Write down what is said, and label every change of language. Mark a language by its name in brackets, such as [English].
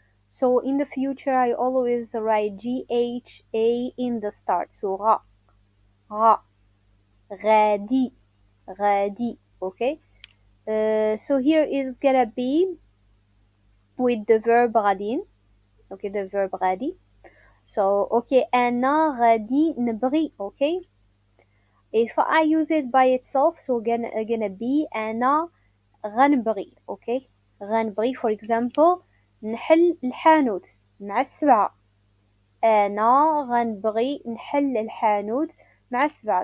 [English] So in the future, I always write gha in the start. So ra, ra, [Arabic] غادي, غادي. [English] Okay. So here is gonna be with the verb [Arabic] غادين. [English] Okay, the verb غادي. So okay, [Arabic] أنا غادي نبغي. [English] Okay, if I use it by itself, so gonna be [Arabic] أنا غنبغي. [English] Okay, [Arabic] غنبغي [English] for example [Arabic] نحل الحانوت مع السبعة. أنا غنبغي نحل الحانوت مع السبعة.